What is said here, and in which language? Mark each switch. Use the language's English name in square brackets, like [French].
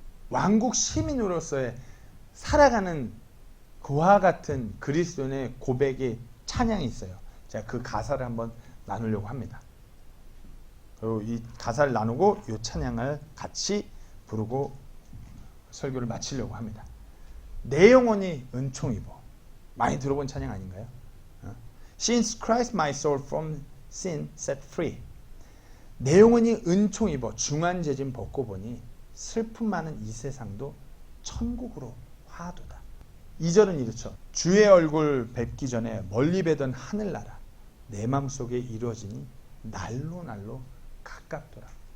[Korean] 왕국 시민으로서의 살아가는 그와 같은 그리스도인의 고백이 찬양이 있어요. 제가 그 가사를 한번 나누려고 합니다. 그리고 이 가사를 나누고 이 찬양을 같이 부르고 설교를 마치려고 합니다. 내 영혼이 은총 입어. 많이 들어본 찬양 아닌가요? [English] Since Christ my soul from sin set free. [Korean] 내 영혼이 은총 입어 중한죄짐 벗고 보니 슬픔 많은 이 세상도 천국으로 화도다. 2절은 이렇죠. 주의 얼굴 뵙기 전에 멀리 뵈던 하늘나라 내 맘속에 이루어지니 날로 날로 가깝더라.